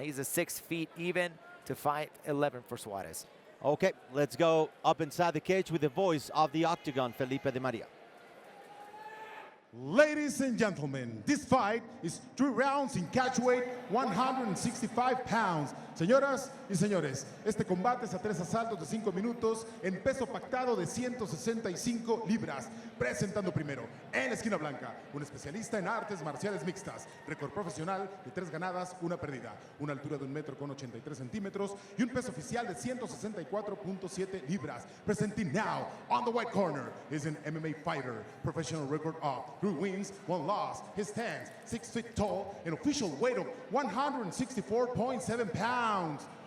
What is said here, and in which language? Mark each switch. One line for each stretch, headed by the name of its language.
English: He's a 6 feet even to 5'11 for Suarez. Okay, let's go up inside the cage with the voice of the Octagon, Felipe de Maria. Ladies and gentlemen, this fight is 3 rounds in catch weight, 165 pounds.
Spanish: Señoras y señores, este combate es a 3 asaltos de 5 minutos en peso pactado de 165 libras. Presentando primero, en la esquina blanca, un especialista en artes marciales mixtas, récord profesional de 3 ganadas, 1 perdida, una altura de 1,83 metros y un peso oficial de 164.7 libras.
English: Presenting now, on the white corner, is an MMA fighter, professional record of 3 wins, 1 loss. His stands 6 feet tall, an official weight of 164.7 pounds.